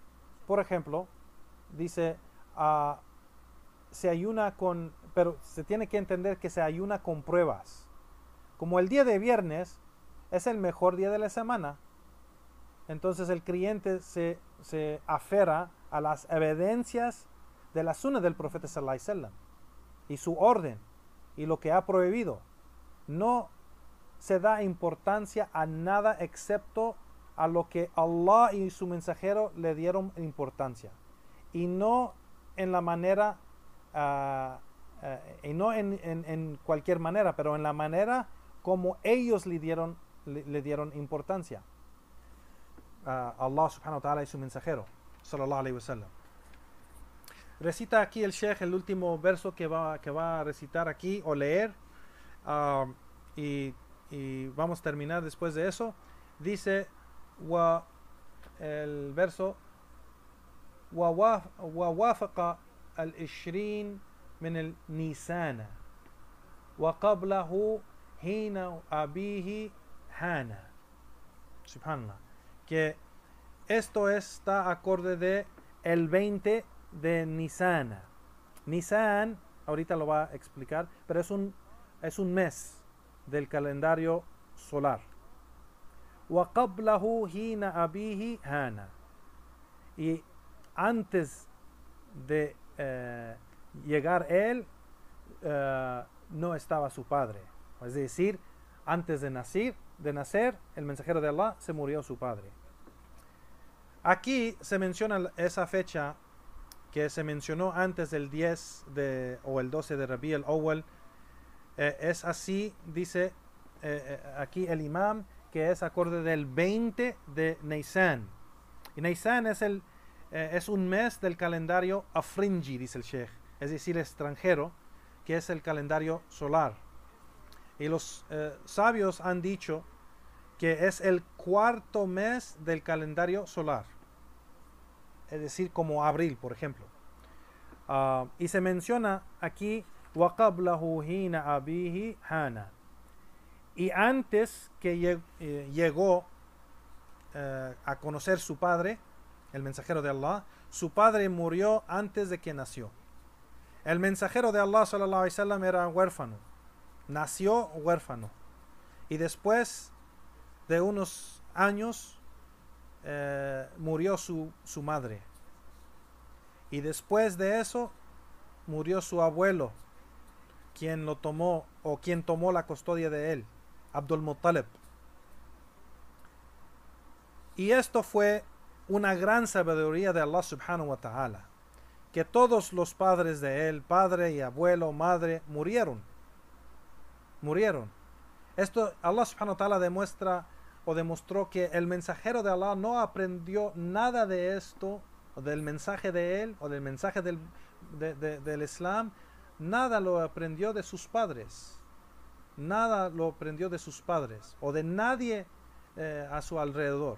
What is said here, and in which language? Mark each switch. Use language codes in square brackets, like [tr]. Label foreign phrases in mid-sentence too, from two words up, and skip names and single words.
[es] Por ejemplo, dice, se ayuna pero se tiene que entender que se ayuna con pruebas. Como el día de viernes es el mejor día de la semana, entonces el creyente se aferra a las evidencias de la sunna del profeta [ar] صلى الله عليه وسلم [es] y su orden y lo que ha prohibido. No se da importancia a nada excepto a lo que Allah y su mensajero le dieron importancia, y no en la manera y no en cualquier manera, pero en la manera como ellos le dieron le dieron importancia a Allah [ar] سبحانه وتعالى [es] y su mensajero, [ar] صلى الله عليه وسلم. [es] Recita aquí el Sheikh el último verso que va a recitar aquí o leer, y vamos a terminar después de eso. Dice el verso: [ar] ووافق العشرين من النيسان وقبله حين أبيه هانا. [es] Subhanallah. Que esto está acorde de el 20 de Nisan. Nisan, ahorita lo va a explicar, pero es un mes del calendario solar. [ar] وقبله حين أبيه هانا. [es] Y antes de llegar él, no estaba su padre. Es decir, antes de nacer, el mensajero de Allah, se murió su padre. Aquí se menciona esa fecha que se mencionó antes del 10 o el 12 de Rabi al-Awwal. Es así, dice aquí el imam, que es acorde del 20 de Nisan. Y Nisan es un mes del calendario afrinji, dice el Sheikh, es decir, extranjero, que es el calendario solar. Y los sabios han dicho que es el cuarto mes del calendario solar, es decir, como abril, por ejemplo. Y se menciona aquí [ar] وَقَبْلَهُ حِينَ أَبِيهِ هَانَ. [es] Y antes que llegó a conocer su padre, el mensajero de Allah, su padre murió antes de que nació. El mensajero de Allah [ar] صلى الله عليه وسلم [es] era huérfano, nació huérfano, y después de unos años murió su madre, y después de eso murió su abuelo, quien tomó la custodia de él, Abdul Muttalib. Y esto fue una gran sabiduría de Allah [ar] سبحانه وتعالى, [es] que todos los padres de él, padre y abuelo, madre, murieron. Esto Allah [ar] سبحانه وتعالى [es] demostró que el mensajero de Allah no aprendió nada de esto, o del mensaje de él, o del mensaje del Islam. Nada lo aprendió de sus padres. Nada lo aprendió de sus padres o de nadie a su alrededor.